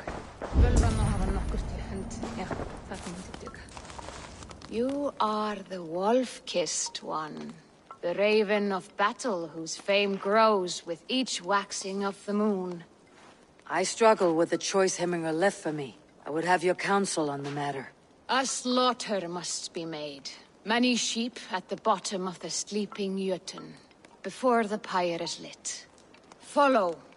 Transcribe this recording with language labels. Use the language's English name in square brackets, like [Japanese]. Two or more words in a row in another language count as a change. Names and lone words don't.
[Icelandic] Völvan má hafa nokkur til hönd. Já, það myndi duga. [English] You are the wolf-kissed one. The raven of battle whose fame grows with each waxing of the moon. I struggle with the choice Hemminger left for me. I would have your counsel on the matter. A slaughter must be made. Many sheep at the bottom of the sleeping Jötun, before the pyre is lit. Follow.